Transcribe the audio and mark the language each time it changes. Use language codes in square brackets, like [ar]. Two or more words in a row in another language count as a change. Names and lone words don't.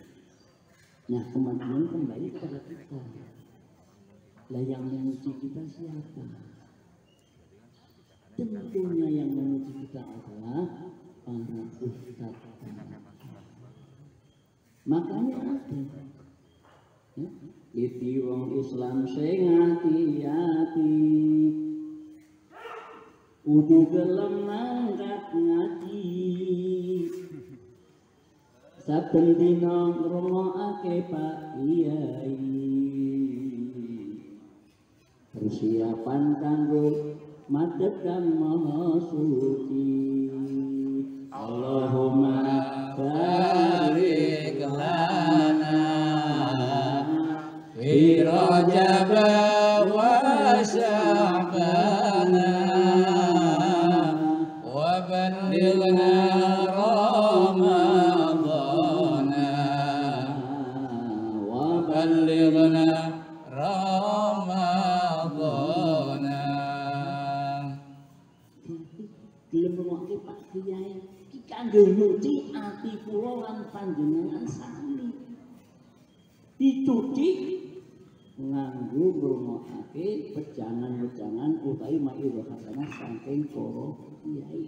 [id] Nah, teman-teman kembali kepada kita. Lah yang menguji kita siapa? Tentunya yang menguji kita adalah para ustadz. Makanya ada ya, [jv] iki wong Islam sing ati-ati kudu gelem mangkat ngaji, saben dina ngrungokake Pak Kiai, persiapan kanggo madhep Kang Maha Suci. [ar] اللهم بارك لنا في رجب وشعبان وبلغنا رمضان وبلغنا رمضان wa ballighna Ramadana. [jv] Gelem ngrungokake Pak Kiai iki kanggo nyuci ati kula lan panjenengan sami. Dicuci nganggo ngrungokake wejangan-wejangan utawi [ar] موعظة حسنة [jv] saking para kiai.